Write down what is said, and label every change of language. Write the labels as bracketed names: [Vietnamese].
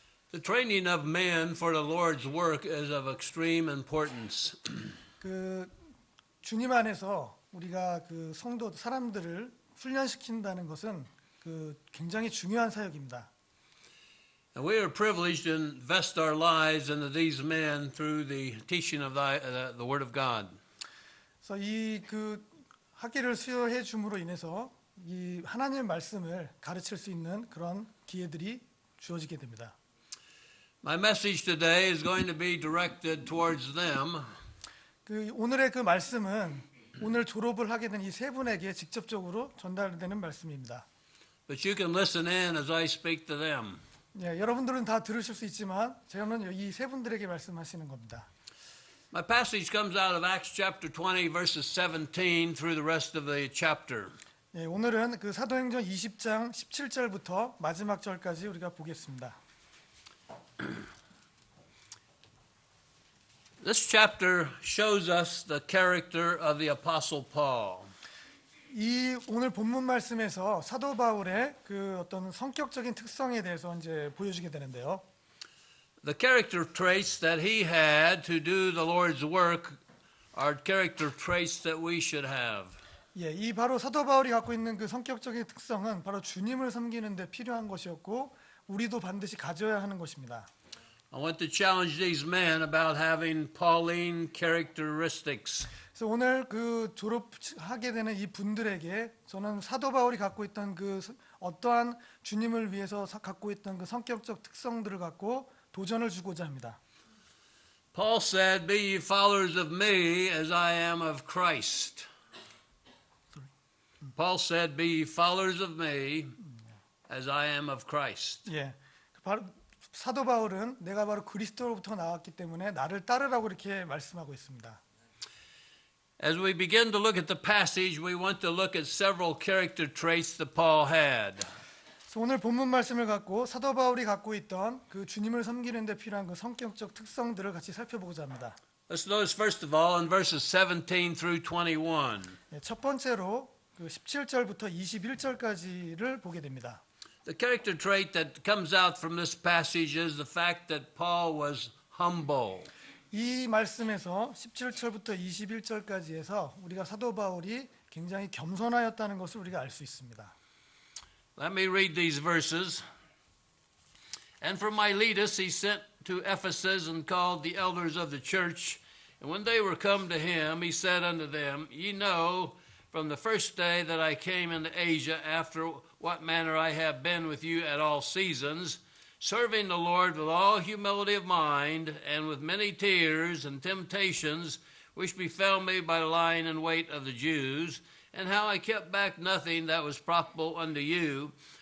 [English] The training of man for the Lord's work is of extreme importance. [Korean] 그 주님 안에서 우리가 그 성도 사람들을 훈련시킨다는 것은 그 굉장히 중요한 사역입니다. [English] And we are privileged to invest our lives into these men through the teaching of the Word of God. [Korean] 그래서 이 그 학기를 수여해 줌으로 인해서 이 하나님의 말씀을 가르칠 수 있는 그런 기회들이 주어지게 됩니다. [English] My message today is going to be directed towards them. [Korean] 그 오늘의 그 말씀은 오늘 졸업을 하게 된 이 세 분에게 직접적으로 전달되는 말씀입니다. [English] But you can listen in as I speak to them. [Korean] 예, 여러분들은 다 들으실 수 있지만 저는 이 세 분들에게 말씀하시는 겁니다. [English] My passage comes out of Acts chapter 20 verses 17 through the rest of the chapter. [Korean] 예, 오늘은 그 사도행전 20장 17절부터 마지막 절까지 우리가 보겠습니다. [English] This chapter shows us the character of the Apostle Paul. [Korean] 이 오늘 본문 말씀에서 사도 바울의 그 어떤 성격적인 특성에 대해서 이제 보여주게 되는데요. [English] The character traits that he had to do the Lord's work are character traits that we should have. [Korean] 예, 이 바로 사도 바울이 갖고 있는 그 성격적인 특성은 바로 주님을 섬기는 데 필요한 것이었고 우리도 반드시 가져야 하는 것입니다. [English] I want to challenge these men about having Pauline characteristics. [Korean] 그래서 오늘 그 졸업하게 되는 이 분들에게 저는 사도 바울이 갖고 있던 그 어떠한 주님을 위해서 갖고 있던 그 성격적 특성들을 갖고 도전을 주고자 합니다. [English] Paul said, "Be ye followers of me as I am of Christ." Paul said, "Be ye followers of me as I am of Christ." [Korean] 예, 바로 사도 바울은 내가 바로 그리스도로부터 나왔기 때문에 나를 따르라고 이렇게 말씀하고 있습니다. [English] As we begin to look at the passage, we want to look at several character traits that Paul had. [Korean] 그래서 오늘 본문 말씀을 갖고 사도 바울이 갖고 있던 그 주님을 섬기는 데 필요한 그 성격적 특성들을 같이 살펴보고자 합니다. [English] Let's notice first of all in verses 17 through 21. [Korean] 예, 첫 번째로 그 17절부터 21절까지를 보게 됩니다. [English] The character trait that comes out from this passage is the fact that Paul was humble. [Korean] 이 말씀에서 17절부터 21절까지에서 우리가 사도 바울이 굉장히 겸손하였다는 것을 우리가 알 수 있습니다. [English] Let me read these verses. And from Miletus he sent to Ephesus and called the elders of the church. And when they were come to him, he said unto them, Ye know from the first day that I came into Asia, after what manner I have been with you at all seasons, serving the Lord with all humility of mind, and with many tears and temptations, which befell me by lying in wait of the Jews, and how I kept back nothing that was profitable unto you,